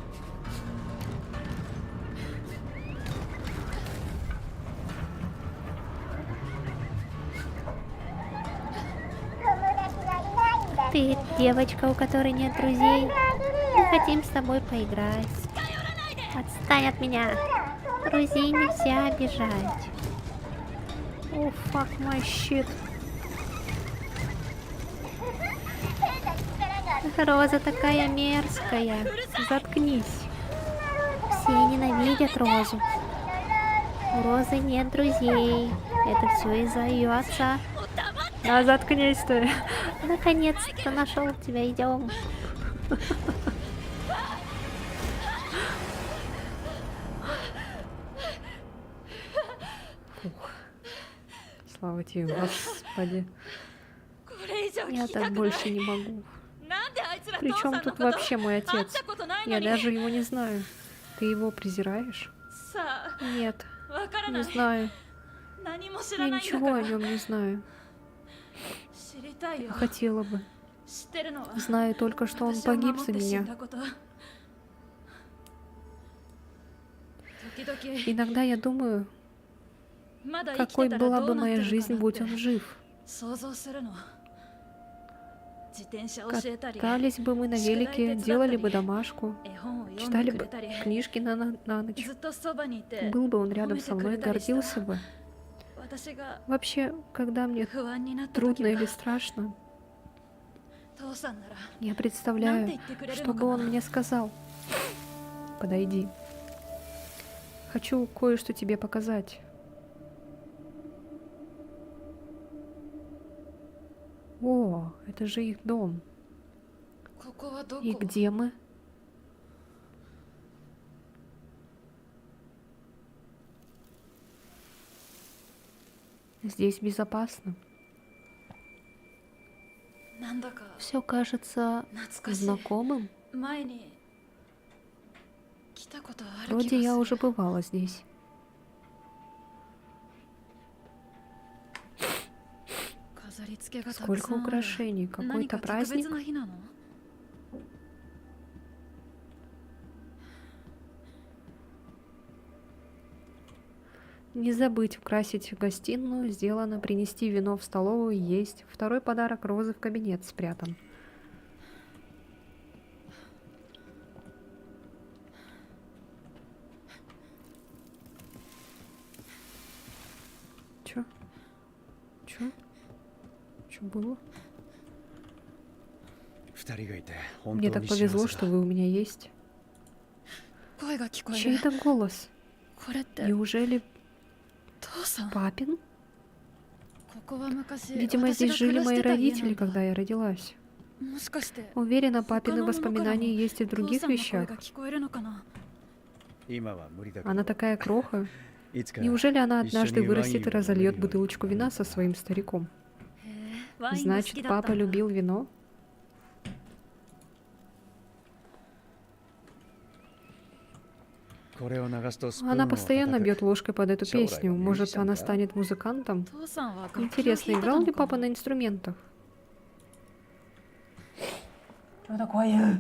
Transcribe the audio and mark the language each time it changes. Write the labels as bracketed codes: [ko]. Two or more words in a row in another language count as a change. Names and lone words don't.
[ru] Ты девочка, у которой нет друзей. Мы хотим с тобой поиграть. Отстань от меня. Друзей нельзя обижать. О, [en] fuck my shit. [ru] Роза такая мерзкая. Заткнись. Все ненавидят Розу. У Розы нет друзей. Это все из-за ее отца. А, заткнись ты. Наконец-то нашел тебя, идем. Слава тебе, Господи. [ja] これ以上 [ru] Я [ja] 聞きた [ru] так [ja] くない [ru] больше не могу. [ja] なんであいつら父 [ru] Причем [ja] さんの [ru] тут [ja] こと [ru] вообще мой [ja] 会っ [ru] отец? [ja] たことないの [ru] Я [ja] に [ru] даже его не знаю. Ты его презираешь? [ja] さ [ru] Нет, [ja] あわからな [ru] не [ja] い [ru] знаю. [ja] 何も知 [ru] Я [ja] らないんだ [ru] ничего [ja] か [ru] о [ja] ら [ru] нем не знаю. [ja] 知りたいよ [ru] Хотела бы. [ja] 知ってるのは [ru] Знаю только, что он [ja] 私を [ru] погиб [ja] 守っ [ru] за [ja] て死ん [ru] меня. [ja] だこと時々 [ru] Иногда я думаю, [ja] まだ生き [ru] какой [ja] てたら [ru] была [ja] ど [ru] бы [ja] うなって [ru] моя [ja] るか [ru] жизнь, [ja] なっ [ru] будь [ja] て [ru] он жив. [ja] 想像するの自転車教えたり [ru] Катались бы мы на велике, делали бы домашку, [ja] 絵本を読ん [ru] читали [ja] でく [ru] бы [ja] れたり [ru] книжки на ночь. [ja] ずっとそばにいて [ru] Был бы он [ja] 褒 [ru] рядом [ja] め [ru] со [ja] てく [ru] мной, [ja] れたりした [ru] гордился бы. [ja] 私が [ru] Вообще, когда мне [ja] 不安になった時 [ru] трудно [ja] は [ru] или страшно, [ja] 父さんなら [ru] я [ja] なんて [ru] представляю, [ja] 言ってくれる [ru] что [ja] の [ru] бы [ja] か [ru] он [ja] な [ru] мне сказал. Подойди. Хочу кое-что тебе показать. О, это же их дом. [ja] ここはど [ru] И [ja] こ [ru] где мы? Здесь безопасно. [ja] なんだか [ru] Все кажется [ja] 懐かしい [ru] знакомым. [ja] 前に来たことある気 [ru] Вроде [ja] が [ru] я [ja] す [ru] уже [ja] る [ru] бывала здесь. [ja] 飾り付けがたく [ru] Сколько [ja] さんある [ru] украшений. [ja] 何 [ru] Какой-то [ja] か特別 [ru] праздник. [ja] な日なの [ru] Не забыть украсить гостиную, сделано. Принести вино в столовую, есть. Второй подарок Розы в кабинет спрятан. Чё? Чё? Чё было? [ja] 二人がいて本 [ru] Мне [ja] 当 [ru] так [ja] に [ru] повезло, [ja] 幸せ [ru] что [ja] だ [ru] вы у меня есть. [ja] 声が聞こえる [ru] Чей-то голос. [ja] これって [ru] Неужели [ja] 父さん [ru] папин? [ja] ここは昔 [ru] Видимо, [ja] 私 [ru] здесь [ja] が [ru] жили [ja] 暮らし [ru] мои [ja] てた家 [ru] родители, [ja] なんだ [ru] когда я родилась. [ja] もしかして [ru] Уверена, [ja] 他 [ru] папины [ja] のものからも [ru] воспоминания есть и в [ja] 父 [ru] других [ja] さんの声 [ru] вещах. [ja] が聞こえるのかな今は無理だけど [ru] Она такая кроха. [ja] いつか [ru] Неужели она [ja] 一緒に [ru] однажды [ja] ワイン [ru] вырастет и [ja] を [ru] разольет [ja] 飲めるように [ru] бутылочку вина со своим стариком? [ja] へえワインが好 [ru] Значит, [ja] きだった [ru] папа [ja] んだ [ru] любил вино? [ja] これを流すとスプーン [ru] Она [ja] を [ru] постоянно [ja] 叩く [ru] бьет ложкой под эту Шоурай, песню. он Может, мюзикл, она да? станет музыкантом? [ja] 父さんは楽器を弾い [ru] Интересно, [ja] た [ru] играл [ja] の [ru] ли [ja] か [ru] папа на инструментах? Что такое?